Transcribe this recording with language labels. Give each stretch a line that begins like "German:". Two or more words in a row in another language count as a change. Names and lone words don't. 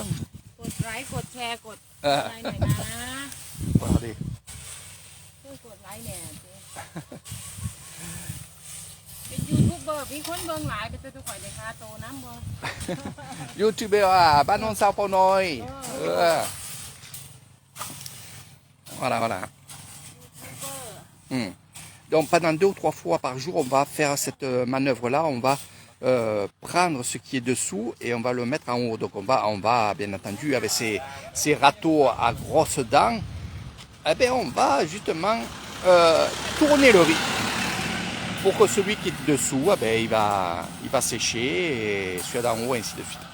Thai: กดไลค์กดแชร์กดอะไรหน่อยนะ ว่าดิ
Northeastern Thai: ช่วยกดไลค์เนี่ยเป็นยูทูบเบอร์มีคนเบิ่งหลายเป็นตัวข่อยเลยค่ะโตน้ำบ่ YouTube บ้านโนนซาวเปาน้อย Voilà.
French: Donc pendant 2 ou 3 fois par jour, on va faire cette manœuvre-là. On va prendre ce qui est dessous et on va le mettre en haut. Donc on va bien entendu, avec ces râteaux à grosses dents, on va justement tourner le riz pour que celui qui est dessous, il va sécher et celui d'en haut, ainsi de suite.